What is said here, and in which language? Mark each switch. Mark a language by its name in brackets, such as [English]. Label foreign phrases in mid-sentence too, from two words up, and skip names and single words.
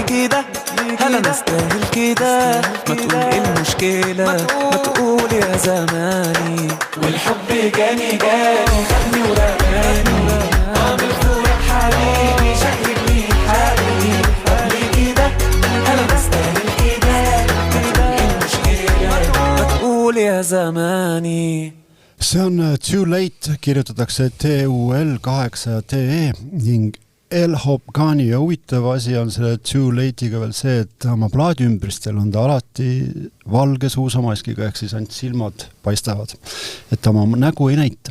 [Arabic] كده هلا نستاهل كده ما تقول ايه المشكلة ما تقول يا زماني والحب جاني خدني ورماني من الفورة حبيبي شقلب لي حالي طب ليه كده هلا نستاهل كده ما تقول ايه المشكلة ما تقول يا زماني [Estonian] see on Too Late, kirjutatakse TUL8TE ning L-Hop Gani ja huvitav asi on selle Too Late'iga veel see, et oma plaadiümbristel on ta alati valge suusamaskiga, ehk siis ainult silmad paistavad, et ta oma nägu ei näita.